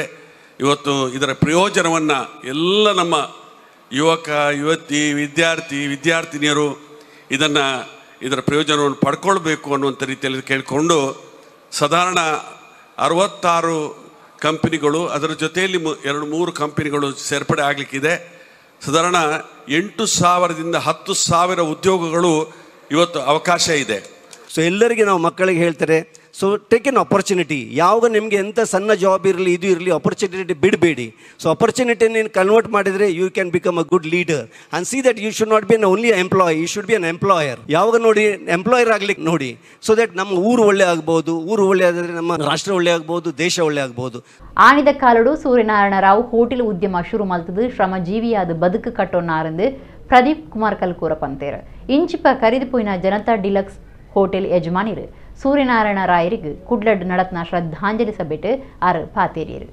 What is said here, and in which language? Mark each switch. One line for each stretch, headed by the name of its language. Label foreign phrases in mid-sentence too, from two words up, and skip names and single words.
Kannada: ಇವತ್ತು ಇದರ ಪ್ರಯೋಜನವನ್ನು ಎಲ್ಲ ನಮ್ಮ ಯುವಕ ಯುವತಿ ವಿದ್ಯಾರ್ಥಿನಿಯರು ಇದರ ಪ್ರಯೋಜನವನ್ನು ಪಡ್ಕೊಳ್ಬೇಕು ಅನ್ನುವಂಥ ರೀತಿಯಲ್ಲಿ ಕೇಳಿಕೊಂಡು ಸಾಧಾರಣ 66 ಕಂಪನಿಗಳು, ಅದರ ಜೊತೆಯಲ್ಲಿ 2-3 ಕಂಪನಿಗಳು ಸೇರ್ಪಡೆ ಆಗಲಿಕ್ಕಿದೆ. ಸಾಧಾರಣ 8,000ದಿಂದ 10,000 ಉದ್ಯೋಗಗಳು ಇವತ್ತು ಅವಕಾಶ ಇದೆ. ಸೊ ಎಲ್ಲರಿಗೆ ನಾವು ಮಕ್ಕಳಿಗೆ ಹೇಳ್ತಾರೆ,
English: so take an opportunity.
Kannada: ಯಾವಾಗ ನಿಮಗೆ ಎಂಥ ಸಣ್ಣ ಜಾಬ್ ಇರಲಿ ಇದು ಇರಲಿ, ಆಪರ್ಚುನಿಟಿ ಬಿಡಬೇಡಿ. ಸೊ ಆಪರ್ಚುನಿಟಿ ನೀನು ಕನ್ವರ್ಟ್ ಮಾಡಿದರೆ
English: you can become a good leader and see that you should not be an only employee, you should be an employer.
Kannada: ಯಾವಾಗ ನೋಡಿ ಎಂಪ್ಲಾಯರ್ ಆಗ್ಲಿಕ್ಕೆ ನೋಡಿ,
English: so that
Kannada: ನಮ್ಮ ಊರು ಒಳ್ಳೆ ಆಗ್ಬೋದು, ಊರು ಒಳ್ಳೆ ಆದರೆ ನಮ್ಮ ರಾಷ್ಟ್ರ ಒಳ್ಳೆ ಆಗ್ಬೋದು, ದೇಶ ಒಳ್ಳೆ ಆಗ್ಬೋದು.
Tulu: ಆಣಿದ ಕಾಲಡು ಸೂರ್ಯನಾರಾಯಣ ರಾವ್ ಹೋಟೆಲ್ ಉದ್ಯಮ ಶುರು ಮಲ್ತದು ಶ್ರಮಜೀವಿಯಾದ ಬದುಕು ಕಟ್ಟೋನಾರಂದು ಪ್ರದೀಪ್ ಕುಮಾರ್ ಕಲ್ಕೂರ ಪಂತೇರು. ಇಂಚಿಪ ಕರಿದು ಪೋಯಿನ ಜನತಾ ಡಿಲಕ್ಸ್ ಹೋಟೆಲ್ ಯಜಮಾನಿರು ಸೂರ್ಯನಾರಾಯಣ ರಾಯರಿಗೆ ಕುಡ್ಲಡ್ ನಡತ್ನ ಶ್ರದ್ಧಾಂಜಲಿ ಸಭೆಟ್ ಆರ್ ಪಾತೇರಿಯರು.